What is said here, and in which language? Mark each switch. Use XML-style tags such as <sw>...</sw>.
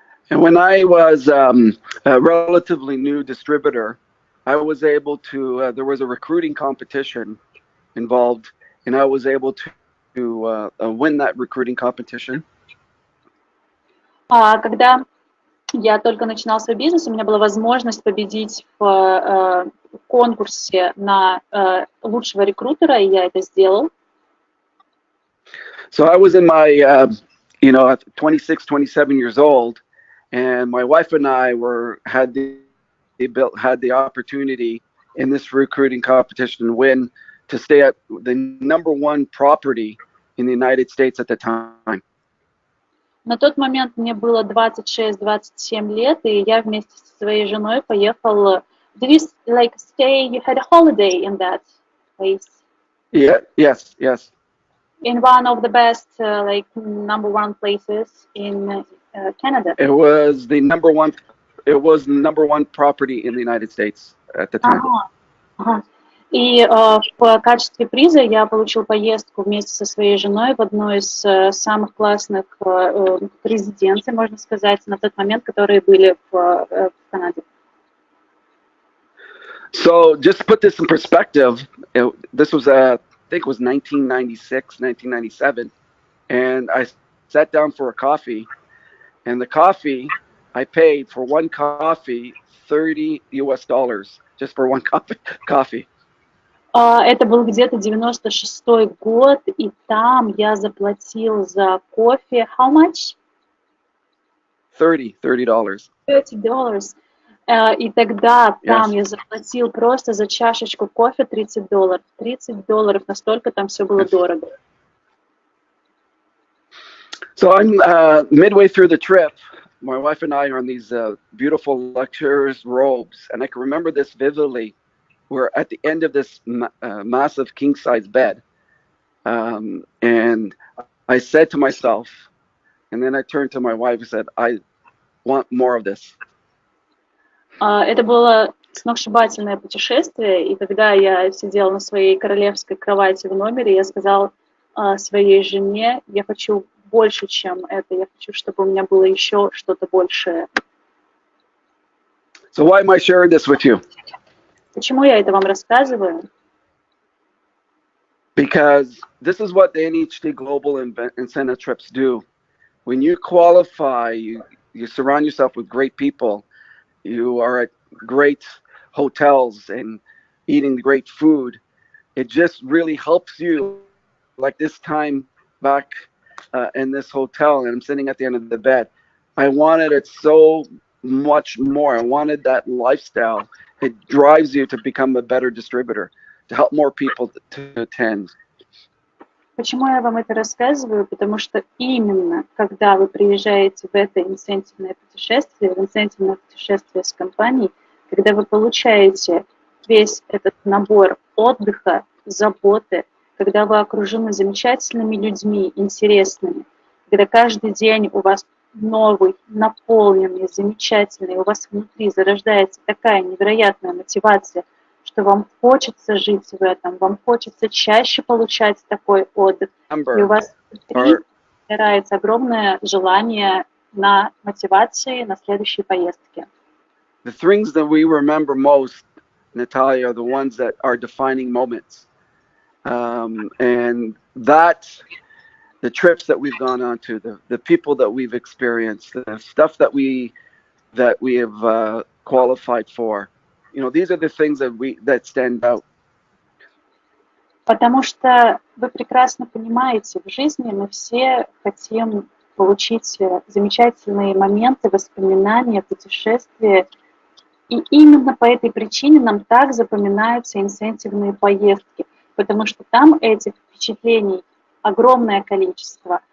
<en>And when I was a relatively new distributor, I was able to, there was a recruiting competition involved, and I was able to win that recruiting competition.</en> <ru>Когда я только начинал свой бизнес, у меня была возможность победить в конкурсе на лучшего рекрутера, и я это сделал.</ru> <en>So I was in my, 26, 27 years old, and my wife and I had the opportunity in this recruiting competition to win, to stay at the #1 property in the United States at the time.</en> <ru>На тот момент мне было 26-27 лет, и я вместе со своей женой поехал.</ru> <en>Did you like stay? You had a holiday in that place? Yeah, yes, yes. In one of the best, like #1 places in Canada. It was the number one. It was the number one property in the United States at the time.</en> <ru>Ага, ага. И в качестве приза я получил поездку вместе со своей женой в одну из самых классных резиденций, можно сказать, на тот момент, которые были в Канаде.</ru> <en>So just to put this in perspective, this was I think it was 1996, 1997, and I sat down for a coffee, and the coffee I paid for one coffee $30 just for one coffee.</en> <ru>Это был где-то 96-й год, и там я заплатил за кофе.</ru> <en>How much? $30.</en> <ru>$30. И тогда там</ru> <en>Yes.</en> <ru>я заплатил просто за чашечку кофе $30. $30, настолько там все было</ru> <en>Yes.</en> <ru>дорого.</ru> <en>So I'm midway through the trip. My wife and I are in these beautiful luxurious robes, and I can remember this vividly. We're at the end of this massive king-size bed, and I said to myself, and then I turned to my wife and said, I want more of this.</en> <ru>Это было сногсшибательное путешествие, и когда я сидела на своей королевской кровати в номере, я сказала своей жене, я хочу больше, чем это, я хочу, чтобы у меня было еще что-то большее.</ru> <en>So why am I sharing this with you?</en> <ru>Почему я это вам рассказываю?</ru> <en>Because this is what the NHD Global Incentive Trips do. When you qualify, you surround yourself with great people. You are at great hotels and eating great food. It just really helps you. Like this time back in this hotel, and I'm sitting at the end of the bed. I wanted it so much more. I wanted that lifestyle. It drives you to become a better distributor, to help more people to attend.</en> <ru>Почему я вам это рассказываю? Потому что именно когда вы приезжаете в это инцентивное путешествие с компанией, когда вы получаете весь этот набор отдыха, заботы, когда вы окружены замечательными людьми, интересными, когда каждый день у вас новый, наполненный, замечательный, у вас внутри зарождается такая невероятная мотивация, что вам хочется жить в этом, вам хочется чаще получать такой отдых, и у вас внутри собирается огромное желание на мотивации на следующие поездки.</ru> <en>The things that we remember most, Natalia, are the ones that are defining moments. And that, the trips that we've gone on to, the people that we've experienced, the stuff that we have qualified for, you know, these are the things that stand out.</en> <ru>Потому что вы прекрасно понимаете, в жизни мы все хотим получить замечательные моменты, воспоминания, путешествия. И именно по этой причине нам так запоминаются инцентивные поездки, потому что там этих впечатлений огромное количество.</ru>